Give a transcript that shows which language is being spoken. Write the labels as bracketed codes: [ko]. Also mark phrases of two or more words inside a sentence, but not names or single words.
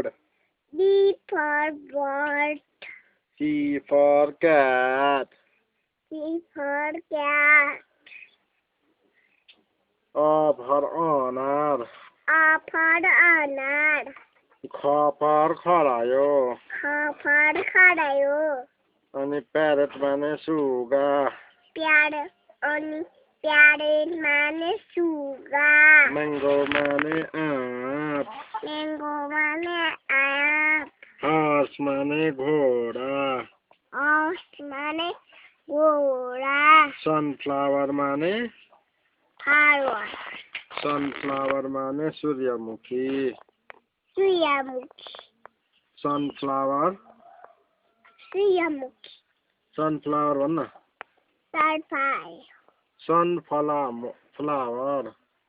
[en] B for bird. C for cat. C for cat. A for anar. A for anar. K for खरायो. K for खरायो. [ne] अनि parrot माने सुगा. Parrot अनि parrot माने सुगा. Mango माने आँप. Mango माने आँप. Horse माने घोडा. Horse माने घोडा. Sunflower माने [en] flower. [ne] Sunflower माने सूर्यमुखी. सूर्यमुखी. [en] Sunflower. [ne] सूर्यमुखी. Sunflower भन्न. [en] Sunflower. Sunflower.